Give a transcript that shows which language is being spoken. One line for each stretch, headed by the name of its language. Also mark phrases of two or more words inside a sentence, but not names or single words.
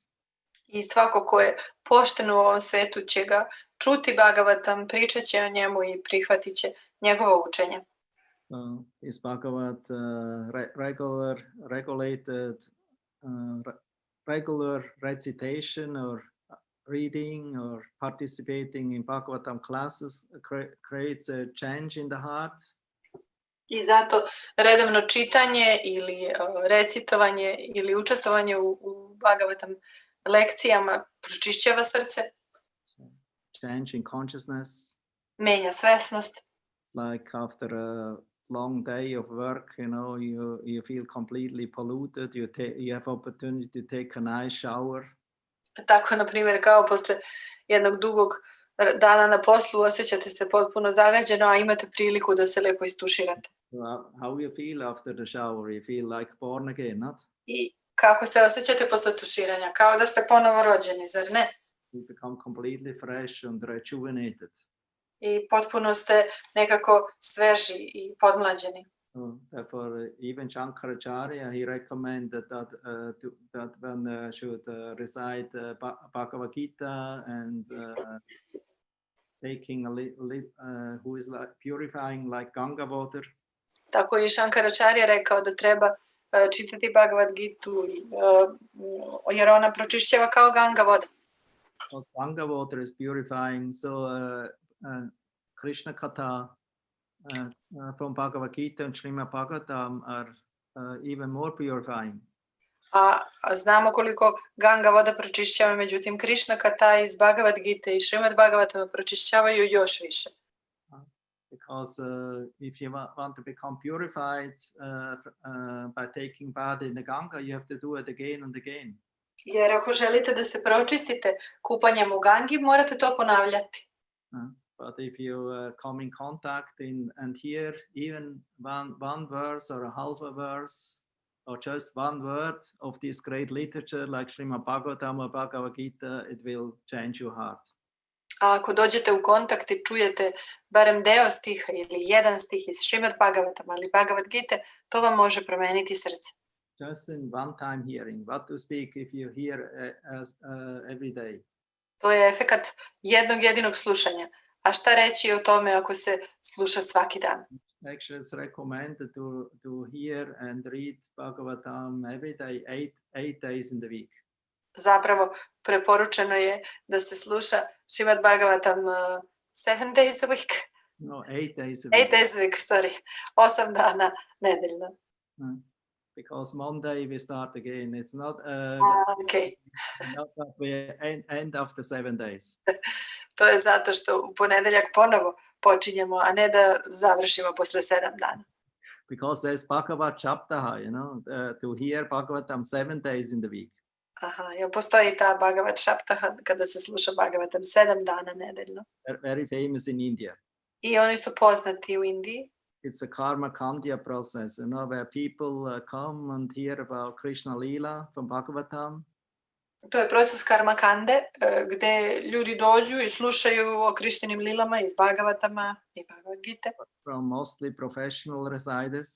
Serbian: I svako ko je pošten u ovom svetu će ga čuti Bhagavatam, pričat će o njemu i prihvatit će njegovo učenje.
English: So is Bhagavat regular recitation or reading or participating in Bhagavatam classes creates a change in the heart.
Serbian: I zato redovno čitanje ili recitovanje ili učestvovanje u Bhagavatam lekcijama pročišćava srce.
English: So, change in consciousness.
Serbian: Menja svesnost.
English: It's like after a long day of work, you feel completely polluted. You have opportunity to take a nice shower.
Serbian: Tako, na primjer, kao posle jednog dugog dana na poslu osjećate se potpuno zagađeno, a imate priliku da se lepo istuširate.
English: So how you feel after the shower? You feel like born again, not?
Serbian: I kako se osjećate posle tuširanja? Kao da ste ponovo rođeni, zar ne?
English: You become completely fresh and rejuvenated.
Serbian: I potpuno ste nekako sveži i podmlađeni.
English: So therefore, even Shankaracharya, he recommended that one should recite Bhagavad Gita and taking who is like purifying like Ganga water.
Serbian: Tako je Shankaracharya rekao da treba čitati Bhagavad Gitu, jer ona pročišćava kao Ganga voda.
English: Ganga water is purifying, so Krishna Katha from Bhagavad Gita and Srimad Bhagavatam are even more purifying.
Serbian: A znamo koliko Ganga voda pročišćava, međutim Krishna Katha iz Bhagavad Gite i Srimad Bhagavatama pročišćavaju još više.
English: Because if you want to become purified by taking bath in the Ganga, you have to do it again and again.
Serbian: Jer ako želite da se pročistite kupanjem u Gangi, morate to ponavljati.
English: But if you come in contact and hear even one verse or a half a verse or just one word of this great literature like Srimad Bhagavatam or Bhagavad Gita, it will change your heart.
Serbian: A ako dođete u kontakt i čujete barem deo stiha ili jedan stih iz Srimad Bhagavatama ili Bhagavad Gite, to vam može promeniti srce.
English: Just in one time hearing, what to speak if you hear every day.
Serbian: To je efekat jednog jedinog slušanja. A šta reći o tome ako se sluša svaki dan?
English: Actually, it's recommended to hear and read Bhagavatam every day, eight days in the week.
Serbian: Zapravo, preporučeno je da se sluša Srimad Bhagavatam
English: 7 days a week. No, 8 days a week. 8 days a week, sorry.
Serbian: 8 dana nedeljno.
English: Because Monday we start again. It's not okay. Not that we end after 7 days.
Serbian: To je zato što u ponedeljak ponovo počinjemo, a ne da završimo posle 7 dana.
English: Because there's Bhagavad Chaptaha, to hear Bhagavatam 7 days in the week.
Serbian: Aha, jer postoji ta Bhagavad Chaptaha kada se sluša Bhagavatam 7 dana nedeljno.
English: Very famous in India.
Serbian: I oni su poznati u Indiji.
English: It's a karma kandya process, where people come and hear about Krishna Lila from Bhagavatam.
Serbian: To je proces karmakande, gdje ljudi dođu i slušaju o Krištinim lilama iz Bhagavatama i Bhagavad Gite.
English: From mostly professional reciters.